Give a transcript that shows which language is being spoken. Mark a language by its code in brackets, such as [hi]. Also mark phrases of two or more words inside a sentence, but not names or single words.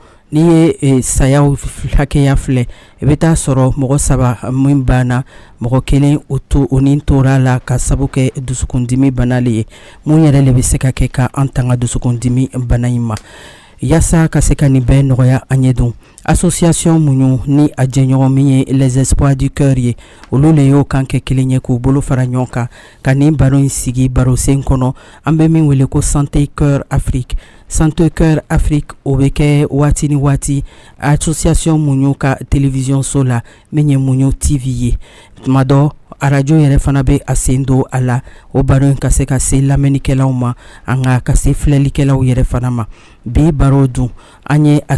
[bm] n'i ye sayaw hakɛya filɛ i bɛ taa sɔrɔ mɔgɔ 3 min banna mɔgɔ 1 o ni tora la ka sabu kɛ dusukundimi bana le ye mun yɛrɛ le bɛ se ka kɛ ka an tanga dusukundimi bana in ma yaasa ka se ka nin bɛɛ nɔgɔya an ye don association mun ni a jɛɲɔgɔn min ye les espoirs du cœur ye olu le y'o kan kɛ kelen ye k'u bolo fara ɲɔgɔn kan ka nin baro in sigi barosen kɔnɔ an bɛ min wele ko santé cœur Afrique santé cœur Afrique o bɛ kɛ waati ni waati association mun ka télévision so la min ye mun TV ye tuma dɔ arajo yɛrɛ fana bɛ a sen don a la o baro in ka se ka se lamɛnnikɛlaw ma an ka se filɛlikɛlaw yɛrɛ fana ma bi baro dun an ye a